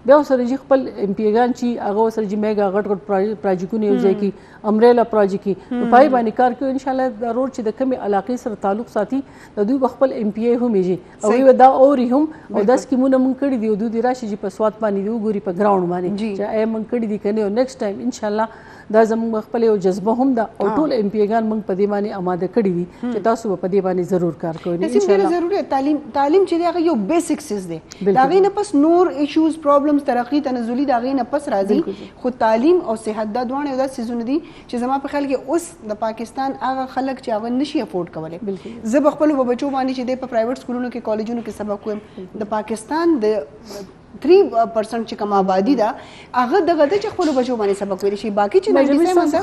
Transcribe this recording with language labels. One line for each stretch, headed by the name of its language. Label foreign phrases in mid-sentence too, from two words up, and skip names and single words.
Pashto: بیا سره چې خپل ایم پی ګان چې هغه سره چې میګا غټ پروجیکټونه یو ځای کې
English: umbrella project
Pashto: نو پای باندې کار کوي
Arabic: ان شاء الله
Pashto: د روډ چې د کمی علاقې سره تعلق ساتي د دوی خپل ایم پی ای هم یې او دا اوري هم او د سکیمونه مونږ کړی دی دوی راشي چې په سواد باندې دی وګوري په ګراوند باندې چې اې مونږ کړی دی کنه
English: next time
Arabic: ان شاء الله
Pashto: دا زموږ خپل یو جذبه هم ده او ټول ایم پی ګان موږ په دې باندې آماده کړي دي چې تاسو په دې باندې ضرور کار کوئ ان شاء الله. ضروري تعلیم چې دی هغه یو بیسیک سیز دی دا غي نه پس نور
English: issues problems
Pashto: ترقی تنزلی دا غي نه پس راځي خو تعلیم او صحت دا دوه یو داسې سيزونه دي چې زما په خیال کې اوس د پاکستان هغه خلک چې هغه نشي افورد کولای. زه په خپل بچو باندې چې په پرایویټ سکولونو کې کالجونو کې سبق وایم د پاکستان د 3% چې کوم آبادی ده هغه دغه د چې خپل بچو باندې سبق ویل شي باقي چې 97